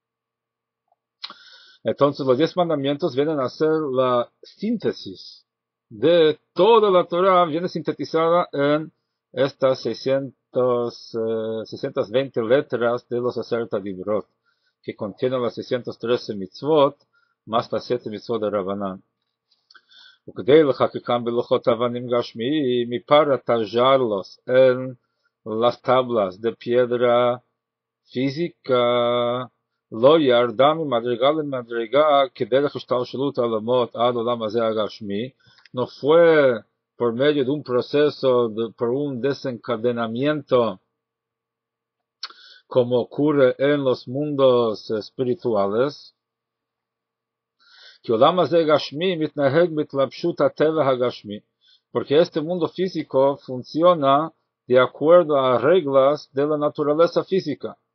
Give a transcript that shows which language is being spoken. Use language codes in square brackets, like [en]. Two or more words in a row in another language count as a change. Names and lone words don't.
[es] Entonces los 10 mandamientos vienen a ser la síntesis de toda la Torah, viene sintetizada en estas 620 letras de los [he] עשרת הדברות, [es] que contienen las 613 mitzvot, más las 7 mitzvot de Rabbanan. [he] וכדי לחקקם בלוחות אבנים גשמיים, [es] para tallarlos en las tablas de piedra física, [he] לא ירדה ממדרגה למדרגה כדרך השתלשלות העולמות עד העולם הזה הגשמי, [es] no fue por medio de un proceso, por un desencadenamiento, como ocurre en los mundos espirituales, porque este mundo físico funciona de acuerdo a reglas de la naturaleza física.